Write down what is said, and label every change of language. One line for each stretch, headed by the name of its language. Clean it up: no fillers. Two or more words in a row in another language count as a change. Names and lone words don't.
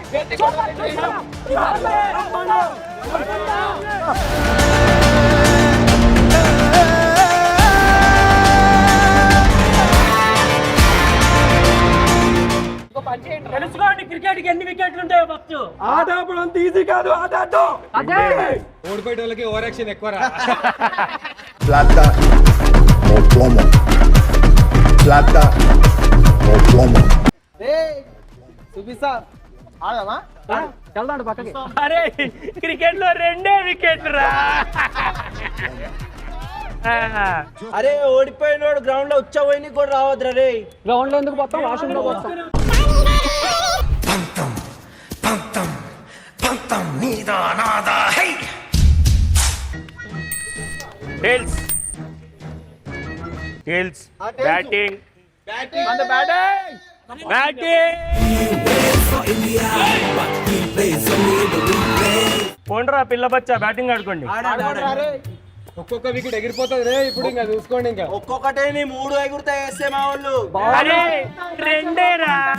Telugu: తెలుసుకోండి క్రికెట్ కి ఎన్ని వికెట్లు ఉంటాయో ఫస్ట్ ఆట అప్పుడు అంత ఈజీ కాదు ఆట ఆడటం ఓడిపోయే వాళ్ళకి
English: over action
Telugu: ఎక్కువ
Spanish: plata o plomo, plata o plomo.
Telugu: సుబిసా ఆడమా వెళ్దాం పక్కకి అరే క్రికెట్ లో 2 వికెట్లు రా అరే ఓడిపోయినోడు గ్రౌండ్ లో ఉచ్చపోయి కూడా రావద్దురా రే గ్రౌండ్ లో ఎందుకు పోతాం వాష్రూమ్ లో పోతాం
English: tails tails batting on the batting
Telugu: పోండ్రా పిల్ల బచ్చా బ్యాటింగ్ ఆడుకోండి ఒక్కొక్క వికెట్ ఎగిరిపోతుంది రే ఇప్పుడు ఇంకా చూసుకోండి ఇంకా ఒక్కొక్కటే 3 ఎగురుతా వేస్తే మా వాళ్ళు అరే రెండేరా